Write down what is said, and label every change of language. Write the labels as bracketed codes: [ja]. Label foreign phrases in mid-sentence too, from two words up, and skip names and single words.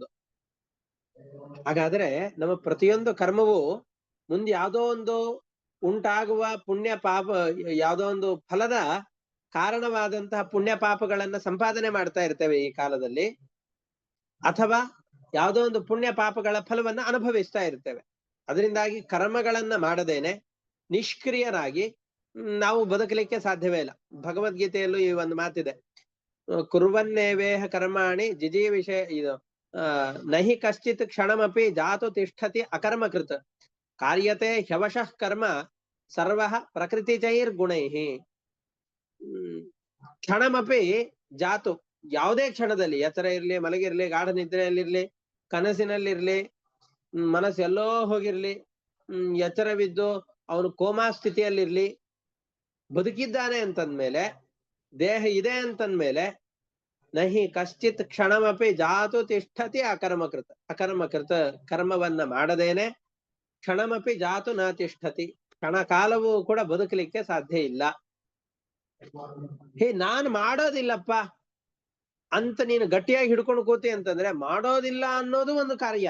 [kn] ಹಾಗಾದ್ರೆ ನಮ್ಮ ಪ್ರತಿಯೊಂದು ಕರ್ಮವು ಮುಂದೆ ಯಾವುದೋ ಒಂದು ಉಂಟಾಗುವ ಪುಣ್ಯ ಪಾಪ ಯಾವುದೋ ಒಂದು ಫಲದ ಕಾರಣವಾದಂತಹ ಪುಣ್ಯ ಪಾಪಗಳನ್ನ ಸಂಪಾದನೆ ಮಾಡ್ತಾ ಇರ್ತೇವೆ ಈ ಕಾಲದಲ್ಲಿ, ಅಥವಾ ಯಾವುದೋ ಒಂದು ಪುಣ್ಯ ಪಾಪಗಳ ಫಲವನ್ನ ಅನುಭವಿಸ್ತಾ ಇರ್ತೇವೆ. ಅದರಿಂದಾಗಿ ಕರ್ಮಗಳನ್ನ ಮಾಡದೇನೆ ನಿಷ್ಕ್ರಿಯರಾಗಿ ನಾವು ಬದುಕಲಿಕ್ಕೆ ಸಾಧ್ಯವೇ ಇಲ್ಲ. ಭಗವದ್ಗೀತೆಯಲ್ಲೂ ಈ ಒಂದು ಮಾತಿದೆ, [sa] ಕುರ್ವನ್ನೇವೇಹ ಕರ್ಮಾಣಿ ಜಿಜೀವಿಷಯ ಇದು ನಹಿ ಕಶ್ಚಿತ್ ಕ್ಷಣಮಪಿ ಜಾತು ತಿಷ್ಠತಿ ಅಕರ್ಮಕೃತ್ ಕಾರ್ಯತೆ ಹ್ಯವಶಃ ಕರ್ಮ ಸರ್ವಃ ಪ್ರಕೃತಿಚೈರ್ಗುಣೈಃ. ಕ್ಷಣಮಪಿ ಜಾತು, [kn] ಯಾವುದೇ ಕ್ಷಣದಲ್ಲಿ, ಎತ್ತರ ಇರ್ಲಿ, ಮಲಗಿರ್ಲಿ, ಗಾಢ ನಿದ್ರೆಯಲ್ಲಿರ್ಲಿ, ಕನಸಿನಲ್ಲಿರ್ಲಿ, ಮನಸ್ಸು ಎಲ್ಲೋ ಹೋಗಿರ್ಲಿ, ಎಚ್ಚರವಿದ್ದು ಅವನು ಕೋಮಾ ಸ್ಥಿತಿಯಲ್ಲಿರ್ಲಿ, ಬದುಕಿದ್ದಾನೆ ಅಂತಂದ್ಮೇಲೆ, ದೇಹ ಇದೆ ಅಂತಂದ್ಮೇಲೆ, [sa] ನಹಿ ಕಶ್ಚಿತ್ ಕ್ಷಣಮಪಿ ಜಾತು ತಿಷ್ಠತಿ ಅಕರ್ಮಕೃತ. [kn] ಅಕರ್ಮಕೃತ ಕರ್ಮವನ್ನ ಮಾಡದೇನೆ [sa] ಕ್ಷಣಮಪಿ ಜಾತು ನ ತಿಷ್ಠತಿ, [kn] ಕ್ಷಣ ಕಾಲವೂ ಕೂಡ ಬದುಕಲಿಕ್ಕೆ ಸಾಧ್ಯ ಇಲ್ಲ. ನಾನು ಮಾಡೋದಿಲ್ಲಪ್ಪ ಅಂತ ನೀನು ಗಟ್ಟಿಯಾಗಿ ಹಿಡ್ಕೊಂಡು ಕೂತಿ ಅಂತಂದ್ರೆ, ಮಾಡೋದಿಲ್ಲ ಅನ್ನೋದು ಒಂದು ಕಾರ್ಯ.